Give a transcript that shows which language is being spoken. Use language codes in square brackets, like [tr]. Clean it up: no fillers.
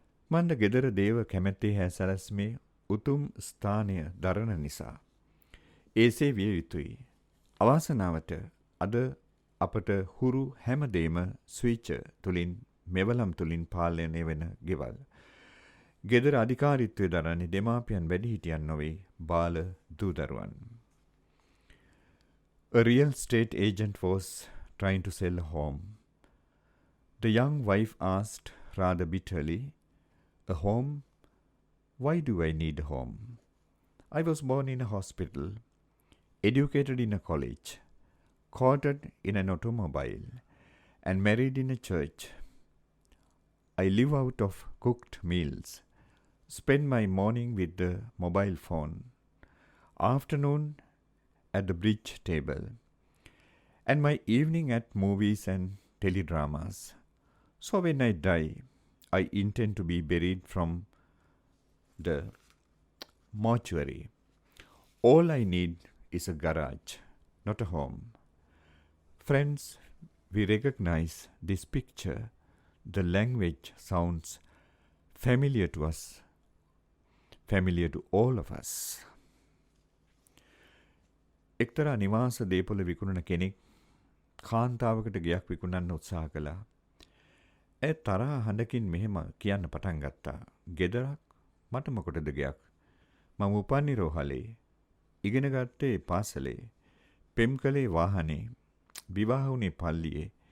[si] මන්ද gedara දේව කැමැත්තේ හැ සැලැස්මේ උතුම් ස්ථානය දරන නිසා ඒසේ විය යුතුයි. අවාසනාවට අද අපට හුරු හැමදේම ස්විච් තුලින්, මෙවලම් තුලින් පාලනය වෙන ගෙවල්. gedara අධිකාරීත්වය දරන්නේ දෙමාපියන් වැඩිහිටියන් නොවේ, බාල දූ දරුවන්. [en] A real estate agent was trying to sell a home. The young wife asked rather bitterly, "A home? Why do I need a home? I was born in a hospital, educated in a college, courted in an automobile, and married in a church. I live out of cooked meals, spend my morning with the mobile phone, afternoon at the bridge table, and my evening at movies and teledramas. So when I die, I intend to be buried from the mortuary. All I need is a garage, not a home." Friends, we recognize this picture. The language sounds familiar to us, familiar to all of us. [si] එක්තරා නිවාස දේපොළ විකුණන කෙනෙක් කාන්තාවකට ගෙයක් විකුණන්න උත්සාහ කළා. ඒ තරහ හඬකින් මෙහෙම කියන්න පටන් ගත්තා. "ගෙදරක්? මට මොකටද ගෙයක්? මම උපන්නේ රෝහලේ, ඉගෙන ගත්තේ පාසලේ, පෙම් කළේ වාහනේ, විවාහ වුණේ පල්ලියේ.